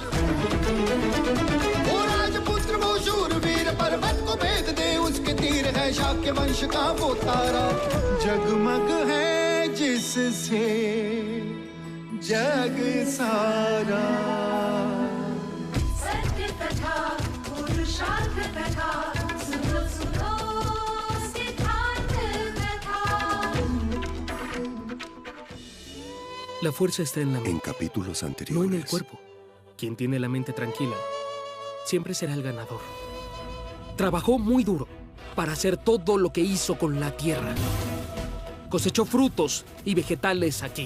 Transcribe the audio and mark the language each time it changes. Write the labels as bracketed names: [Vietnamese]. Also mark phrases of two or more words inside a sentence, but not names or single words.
[Hindi] वो राजपुत्र वो शूरवीर, पर्वत को भेद दे उसके तीर, है शाक्य वंश का वो तारा, जगमग है जिससे जग सारा। सत्य कथा, पुरुषार्थ कथा, सुनो सुनो सिद्धार्थ कथा। [Spanish] La fuerza está en la mente, En capítulos no anteriores. en el cuerpo. Quien tiene la mente tranquila siempre será el ganador. Trabajó muy duro para hacer todo lo que hizo con la tierra. Cosechó frutos y vegetales aquí.